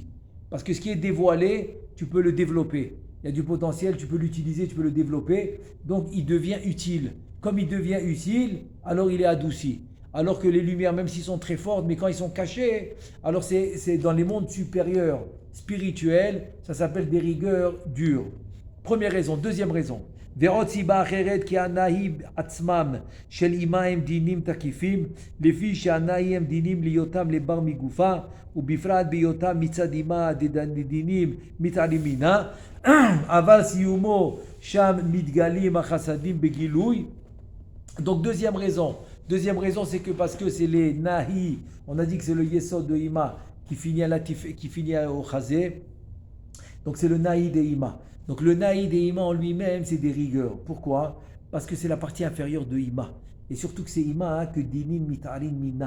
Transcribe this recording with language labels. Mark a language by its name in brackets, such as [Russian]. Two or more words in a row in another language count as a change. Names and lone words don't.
[French] Parce que ce qui est dévoilé, tu peux le développer. Il y a du potentiel, tu peux l'utiliser, tu peux le développer. Donc il devient utile. Comme il devient utile, alors il est adouci. Alors que les lumières, même s'ils sont très fortes, mais quand ils sont cachés, alors c'est dans les mondes supérieurs, spirituels, ça s'appelle des rigueurs dures. Première raison. Deuxième raison. [Hebrew] ועוד סיבה אחרת כי הנאי עצמם של אימה הם דינים תקיפים לפי שהנאי הם דינים להיותם לבר מגופה ובפרט בהיותם מצד אימה דינים מתעלים מינה אבל סיומו שם מתגלים החסדים בגילוי. [French] Donc deuxième raison, c'est que parce que c'est les nahi, on a dit que c'est le yesod de ima qui finit au chazé, donc c'est le nahi de ima. Donc le naïd et Ima en lui-même, c'est des rigueurs. Pourquoi? Parce que c'est la partie inférieure de Ima. Et surtout que c'est Ima que [Aramaic] דינים מתערין מינה.